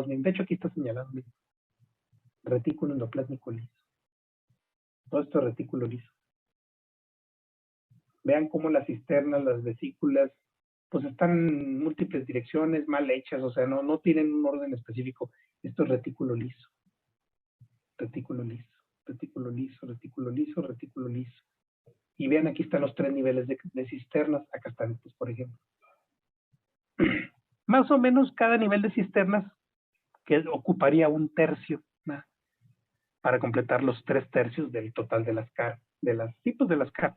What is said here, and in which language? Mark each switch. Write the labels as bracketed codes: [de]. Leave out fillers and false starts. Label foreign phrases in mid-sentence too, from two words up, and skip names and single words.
[es] Bien, de hecho, aquí está señalado, bien. Retículo endoplásmico liso. Todo esto es retículo liso. Vean cómo las cisternas, las vesículas, pues están en múltiples direcciones, mal hechas, o sea, no tienen un orden específico. Esto es retículo liso. Retículo liso, retículo liso, retículo liso, retículo liso. Y vean, aquí están los 3 niveles de cisternas. Acá están estos, por ejemplo. Más o menos cada nivel de cisternas que ocuparía 1/3, ¿no?, para completar los 3/3 del total de las caras, de los tipos de las caras.